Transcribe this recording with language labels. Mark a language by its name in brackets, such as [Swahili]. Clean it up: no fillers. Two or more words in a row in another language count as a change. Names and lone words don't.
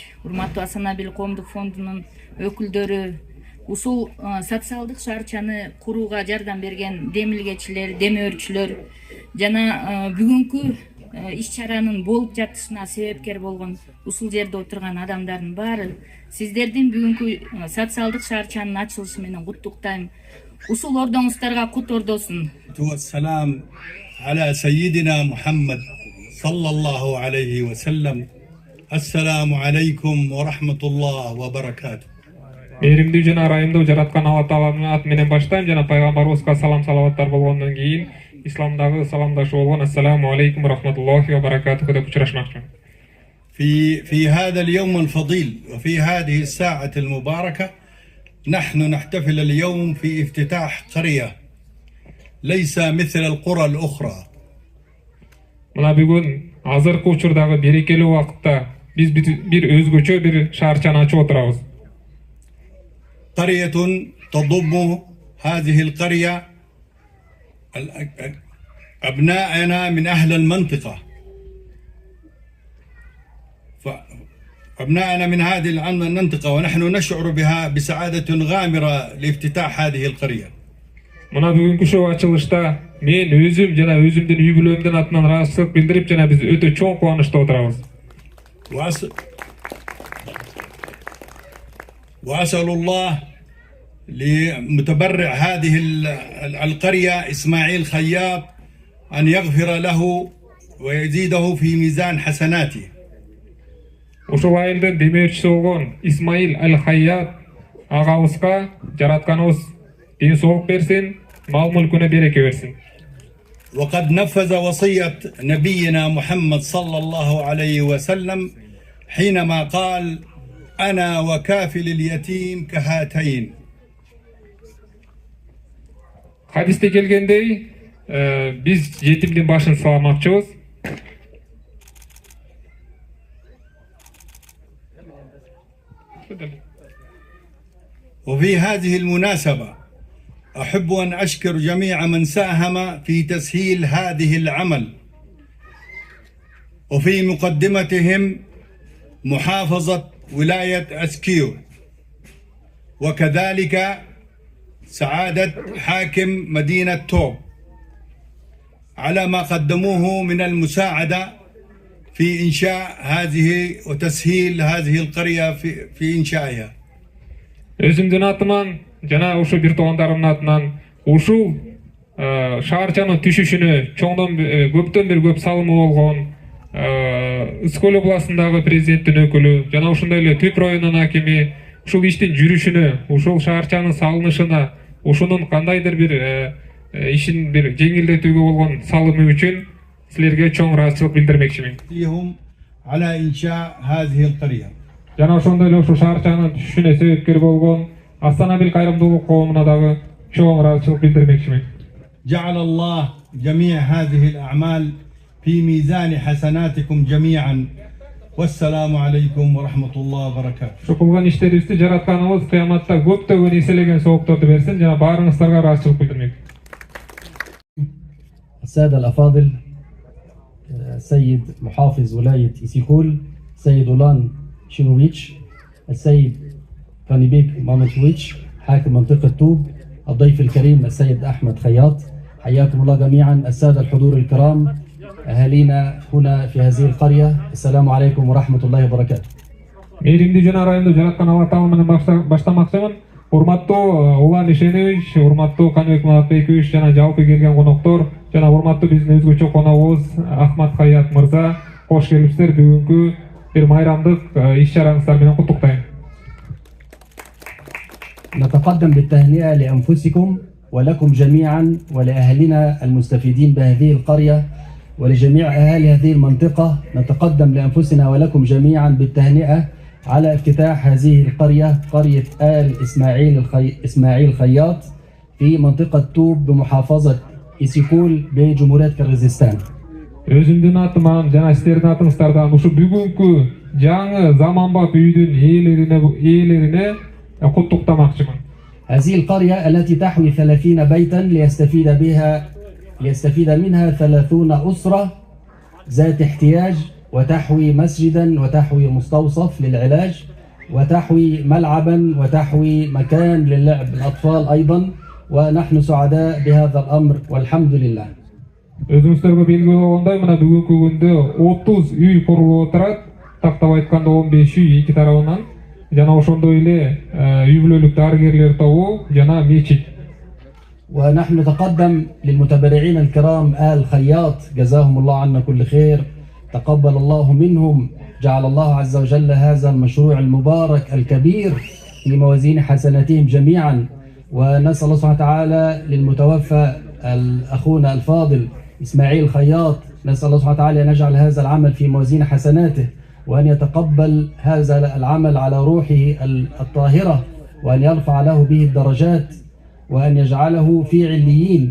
[Kyrgyz] урматтуу Асанабил коомдук фондунун өкүлдөрү, ушул социалдык шаарчаны курууга жардам берген демилгечилер, демөөрчүлөр жана бүгүнкү иш чаранын болуп жатышына себепкер болгон ушул жерде отурган адамдардын баары сиздердин бүгүнкү социалдык шаарчанын ачылышы менен куттуктайм. Ушул ордоңуздарга кут ордосун. [Arabic] والسلام على سيدنا محمد صلى الله عليه وسلم. السلام عليكم ورحمة الله وبركاته. [Kyrgyz] Мээримдүү жана ырайымдуу жараткан Алла Тааланын аты менен баштайм жана пайгамбарыбызга салам салаваттар болгондон кийин исламдагы саламдашуу болгон [Arabic] السلام عليكم رحمة الله وبركاته [Kyrgyz] деп учурашмакчымын. [Arabic] في هذا اليوم الفضيل وفي هذه الساعة المباركة نحن نحتفل اليوم في افتتاح قرية ليس مثل القرى الأخرى. [Kyrgyz] Мына бүгүн азыркы учурдагы берекелүү убакытта биз бир өзгөчө бир шаарчаны ачып отурабыз. [Arabic] قرية تضم هذه القرية أبنائنا من أهل المنطقة. أبنائنا من هذه المنطقة ونحن نشعر بها بسعادة غامرة لافتتاح هذه القرية. [Kyrgyz] Мына бүгүнкү шоу ачылышта мен өзүм жана өзүмдүн үй бүлөмдүн атынан ыраазычылык билдирип жана биз өтө чоң кубанычта отурабыз. [Arabic] وأسأل الله لمتبرع هذه القرية إسماعيل خياط أن يغفر له ويزيده في ميزان حسناته. [Kyrgyz] Ушул айылдын демөөрчүсү болгон Исмаил Аль-Хайят агабызга жаратканыбыз ден соолук берсин, мал мүлкүнө береке берсин. [Arabic] وقد نفذ وصية نبينا محمد صلى الله عليه وسلم حينما قال أنا وكافل اليتيم كهاتين. [Kyrgyz] Хадисте келгендей, биз жетимдин башын саламакчыбыз. [Arabic] وفي هذه المناسبة أحب أن أشكر جميع من ساهم في تسهيل هذه العمل وفي مقدمتهم محافظة ولاية أسكيو وكذلك سعادة حاكم مدينة توب على ما قدموه من المساعدة في إنشاء هذه وتسهيل هذه القرية في إنشائها. [Kyrgyz] Өзүмдүн атыман жана ушул бир туугандарымдын атынан ушул шаарчанын түшүшүнө көптөн бери көп салымы болгон Ысык Көл областындагы президенттин өкүлү жана ошондой эле Түп районунун акими ушул иштин жүрүшүнө, ушул шаарчанын салынышына, ушунун кандайдыр бир ишин бир жеңилдетүүгө болгон салымы үчүн силерге чоң ыраазычылык билдирмекчимин. [Arabic] على إنشاء هذه القرية. [Kyrgyz] Жана ошондой эле ушул шаарчанын түшүшүнө себепкер болгон Астана Бил кайрымдуулук коомуна дагы чоң ыраазычылык билдирмекчимин. [Arabic] جعل الله جميع هذه الأعمال في ميزان حسناتكم جميعا والسلام عليكم ورحمة الله وبركاته. [Kyrgyz] Ушул кылган иштерибизди жаратканыбыз кыяматта көптөгөн эселеген соокторду берсин жана баарыңыздарга ыраазычылык билдирмек. [Arabic] السادة الأفاضل، السيد محافظ ولاية إسيكول السيد أولان شينوفيتش، السيد كانيبيك مامتويتش حاكم منطقة توب، الضيف الكريم السيد أحمد خياط، حياكم الله جميعا. السادة الحضور الكرام، أهالينا هنا في هذه القرية، السلام عليكم ورحمة الله وبركاته. [Kyrgyz] Мейримдүү жана ырайымдуу жараткан Алла Таала менен баштамакчымын. Урматтуу Улан Ишенович, урматтуу Каныбек Маматбекович жана жалпы келген коноктор жана урматтуу биздин өзгөчө коногубуз Ахмат Хаят мырза, кош келипсиздер. Бүгүнкү бир майрамдык иш-чараңыздар менен куттуктайм. [Arabic] نتقدم بالتهنئة لأنفسكم ولكم جميعا ولأهلنا المستفيدين بهذه القرية ولجميع أهالي هذه المنطقة. نتقدم لأنفسنا ولكم جميعا بالتهنئة على افتتاح هذه القرية، قرية آل إسماعيل خياط في منطقة توب بمحافظة إسيكول بجمهورية كرغيزستان. [Kyrgyz] Өзүмдүн атыман жана силердин атыңыздардан ушу бүгүнкү жаңы заманбап үйдүн ээлерине куттуктамакчымын. [Arabic] هذه القرية التي تحوي 30 بيتا ليستفيد منها 30 أسرة ذات احتياج، وتحوي مسجدا وتحوي مستوصف للعلاج وتحوي ملعبا وتحوي مكان للعب الأطفال أيضا، ونحن سعداء بهذا الأمر والحمد لله. [Kyrgyz] Өзүңүздөргө белгилүү болгондой, мына бүгүнкү күндө 30 үй курулуп отурат. Тактап айтканда 15 үй эки тарабынан жана ошондой эле үй бүлөлүк дарыгерлер тобу жана мечит. [Arabic] ونحن نتقدم للمتبرعين الكرام آل خياط، جزاهم الله عنا كل خير، تقبل الله منهم، جعل الله عز وجل هذا المشروع المبارك الكبير في موازين حسناتهم جميعا. ونسأل الله سبحانه وتعالى للمتوفى أخونا الفاضل إسماعيل خياط، نسأل الله سبحانه وتعالى أن يجعل هذا العمل في موازين حسناته، وأن يتقبل هذا العمل على روحه الطاهرة، وأن يرفع له به الدرجات، وأن يجعله في عليين.